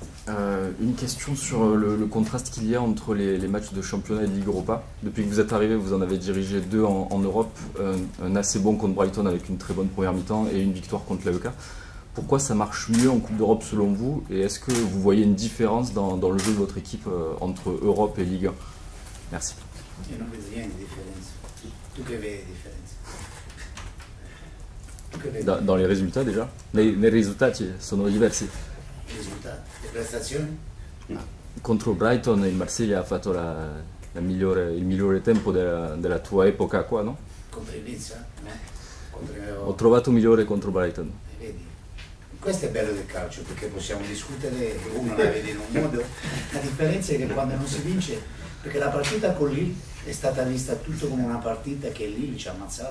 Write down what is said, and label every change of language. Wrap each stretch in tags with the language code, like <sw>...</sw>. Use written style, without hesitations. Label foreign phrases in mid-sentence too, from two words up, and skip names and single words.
<fr>Une question sur le contraste qu'il y a entre les matchs de championnat et de Ligue Europa. Depuis que vous êtes arrivé, vous en avez dirigé 2 en Europe, un assez bon contre Brighton avec une très bonne première mi-temps et une victoire contre l'AEK. Pourquoi ça marche mieux en Coupe d'Europe selon vous et est-ce que vous voyez une différence dans le jeu de votre équipe entre Europe et Ligue 1? Merci.</fr> <it>Io non vedo niente di differenza. Tu che vedi differenza? Tu che vedi?</it> <fr>Dans les résultats déjà?</fr> <it>Les risultati sono diversi. I risultati, le prestazioni? Contro Brighton il Marsiglia ha fatto il migliore tempo della tua epoca qua, no? Contro il Nizza? No? Ho trovato migliore contro Brighton. Vedi? Questo è bello del calcio perché possiamo discutere, uno la vede in un modo, la differenza è che quando non si vince, perché la partita con Lille è stata vista tutto come una partita che Lille ci ha ammazzato.</it>